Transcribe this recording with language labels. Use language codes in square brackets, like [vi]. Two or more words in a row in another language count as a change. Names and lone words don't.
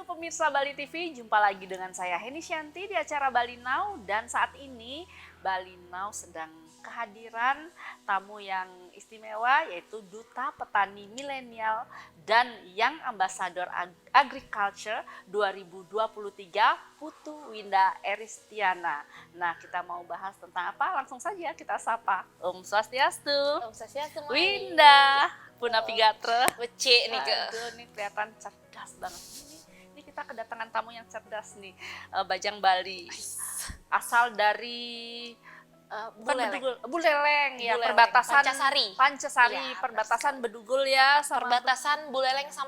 [id] pemirsa Bali TV, jumpa lagi dengan saya Heni Shanti di acara Bali Now, dan saat ini Bali Now sedang kehadiran tamu yang istimewa, yaitu Duta Petani Milenial dan Young Ambassador Agriculture 2023 Putu Winda Eristiana. Nah, kita mau bahas tentang apa? Langsung saja kita sapa. [sa] ॐ स्वस्त्यस्तु. ॐ स्वस्त्यस्तु, Winda. Puna Pigatre. [ban] Becik nih ke. [id] Aduh, nih kelihatan cerdas banget. Ini kita kedatangan tamu yang cerdas nih, Bajang Bali. Asal dari Buleleng ya, perbatasan Pancasari, ya, perbatasan Bedugul ya, sama perbatasan Buleleng sama